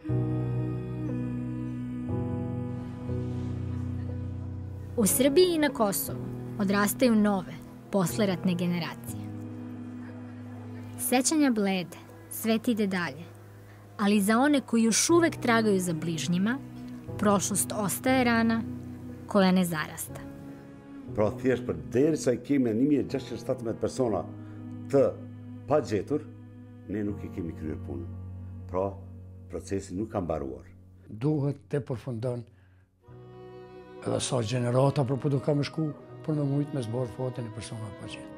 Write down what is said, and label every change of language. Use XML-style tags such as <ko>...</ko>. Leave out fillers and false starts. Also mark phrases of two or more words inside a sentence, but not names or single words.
<sr>U Srbiji i na Kosovu odrastaju nove, posleratne generacije. Sećanja blede, svet ide dalje, ali za one koji još uvek tragaju za bližnjima, prošlost ostaje rana koja ne zarasta.</sr> <sq>Pra thjesht për derisa I kemi 1617 persona të pa gjetur, ne nuk I kemi kryer punën. Pra, procesi nuk ka mbaruar. Duhet të përfundon edhe sa gjenerata për do ka me shku për me mujtë me zbarë fatin e persona pa gjetë.</sq>